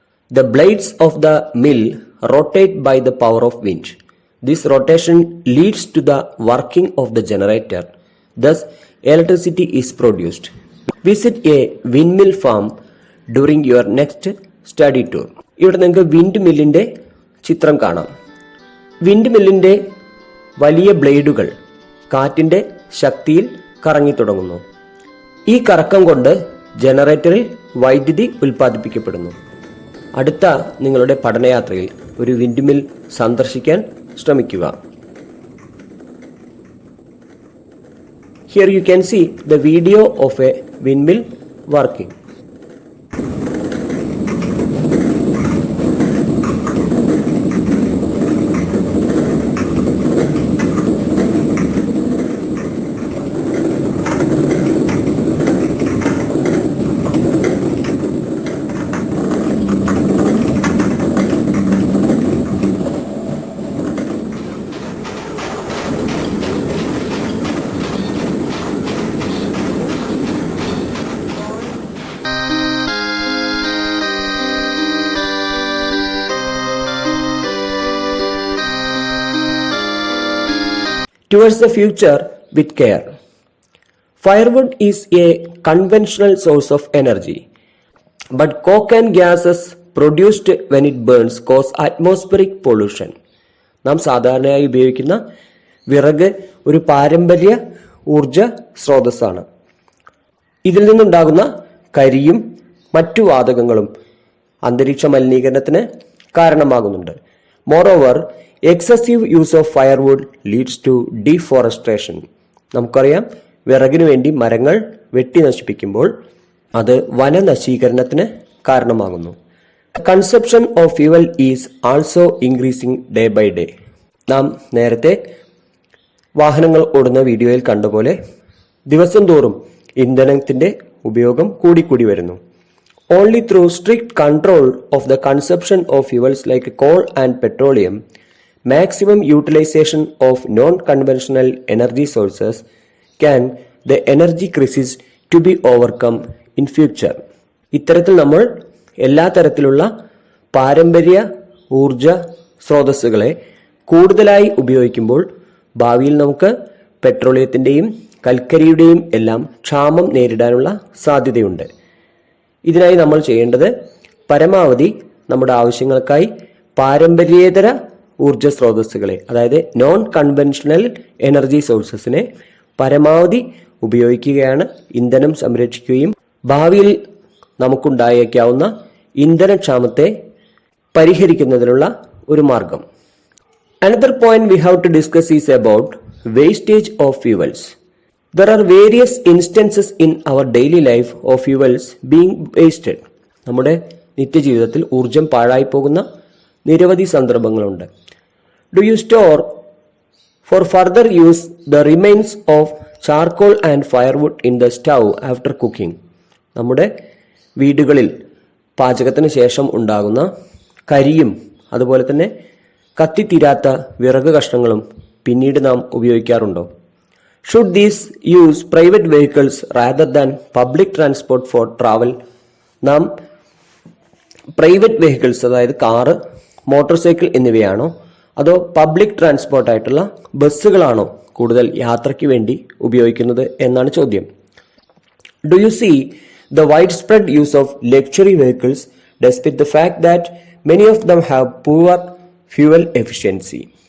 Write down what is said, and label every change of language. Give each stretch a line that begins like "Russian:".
English: The blades of the mill rotate by the power of wind. This rotation leads to the working of the generator. Thus, electricity is produced. Visit a windmill farm during your next study tour.
Malayalam: ഇവിടെ നിങ്ങൾക്ക് wind മില്ലിന്റെ ചിത്രം കാണാം. Wind മില്ലിന്റെ വലിയ ബ്ലേഡുകൾ കാറ്റിന്റെ ശക്തിയിൽ കറങ്ങി തുടങ്ങുന്നു. ഈ കറക്കം കൊണ്ട് ജനറേറ്ററിൽ വൈദ്യുതി ഉൽപ്പാദിപ്പിക്കപ്പെടുന്നു. അടുത്ത നിങ്ങളുടെ പഠനയാത്രയിൽ ഒരു വിൻഡ് മിൽ സന്ദർശിക്കാൻ ശ്രമിക്കുക.
English: Here you can see the video of a windmill working. towards the future with care. Firewood is a conventional source of energy, but coke and gases produced when it burns cause atmospheric pollution.
Malayalam: നാം സാധാരണയായി ഉപയോഗിക്കുന്ന വിറക് ഒരു പാരമ്പര്യ ഊർജ സ്രോതസ്സാണ്. ഇതിൽ നിന്നുണ്ടാകുന്ന കരിയും മറ്റു വാതകങ്ങളും അന്തരീക്ഷ മലിനീകരണത്തിന് കാരണമാകുന്നുണ്ട്.
English: Moreover, excessive use of firewood leads to deforestation.
Malayalam: നമുക്കറിയാം, വിറകിനു വേണ്ടി മരങ്ങൾ വെട്ടി നശിപ്പിക്കുമ്പോൾ അത് വനനശീകരണത്തിന് കാരണമാകുന്നു.
English: Consumption of fuel is also increasing day by day.
Malayalam: നാം നേരത്തെ വാഹനങ്ങൾ ഓടുന്ന വീഡിയോയിൽ കണ്ടപോലെ ദിവസം തോറും ഇന്ധനത്തിന്റെ ഉപയോഗം കൂടിക്കൂടി വരുന്നു.
English: Only through strict control of the consumption of fuels like coal and petroleum, maximum utilization of non-conventional energy sources can the energy crisis to be overcome in future.
Malayalam: ഇത്തരത്തിൽ നമ്മൾ എല്ലാ തരത്തിലുള്ള പാരമ്പര്യ ഊർജ സ്രോതസ്സുകളെ കൂടുതലായി ഉപയോഗിക്കുമ്പോൾ ഭാവിയിൽ നമുക്ക് പെട്രോളിയത്തിന്റെയും കൽക്കരിയുടെയും എല്ലാം ക്ഷാമം നേരിടാനുള്ള സാധ്യതയുണ്ട്. ഇതിനായി നമ്മൾ ചെയ്യേണ്ടത് പരമാവധി നമ്മുടെ ആവശ്യങ്ങൾക്കായി പാരമ്പര്യേതര ഊർജ സ്രോതസ്സുകളെ, അതായത് നോൺ കൺവെൻഷണൽ എനർജി സോഴ്സസിനെ പരമാവധി ഉപയോഗിക്കുകയാണ്. ഇന്ധനം സംരക്ഷിക്കുകയും ഭാവിയിൽ നമുക്കുണ്ടായേക്കാവുന്ന ഇന്ധനക്ഷാമത്തെ പരിഹരിക്കുന്നതിനുള്ള ഒരു മാർഗം.
English: Another point we have to discuss is about wastage of fuels. There are various instances in our daily life of fuels being wasted.
Malayalam: നമ്മുടെ നിത്യജീവിതത്തിൽ ഊർജം പാഴായി പോകുന്ന നിരവധി സന്ദർഭങ്ങളുണ്ട്.
English: Do you store for further use the remains of charcoal and firewood in the stove after cooking?
Malayalam: നമ്മുടെ വീടുകളിൽ പാചകത്തിന് ശേഷം ഉണ്ടാകുന്ന കരിയും അതുപോലെ തന്നെ കത്തിത്തീരാത്ത വിറക് കഷ്ണങ്ങളും പിന്നീട് നാം ഉപയോഗിക്കാറുണ്ടോ?
English: Should these use private vehicles rather than public transport for travel?
Malayalam: നാം പ്രൈവറ്റ് വെഹിക്കിൾസ്, അതായത് കാറ്, മോട്ടോർ സൈക്കിൾ എന്നിവയാണോ അതോ പബ്ലിക് ട്രാൻസ്പോർട്ട് ആയിട്ടുള്ള ബസ്സുകളാണോ കൂടുതൽ യാത്രയ്ക്ക് വേണ്ടി ഉപയോഗിക്കുന്നത് എന്നാണ് ചോദ്യം.
English: Do you see the wide spread use of luxury vehicles despite the fact that many of them have poor fuel efficiency?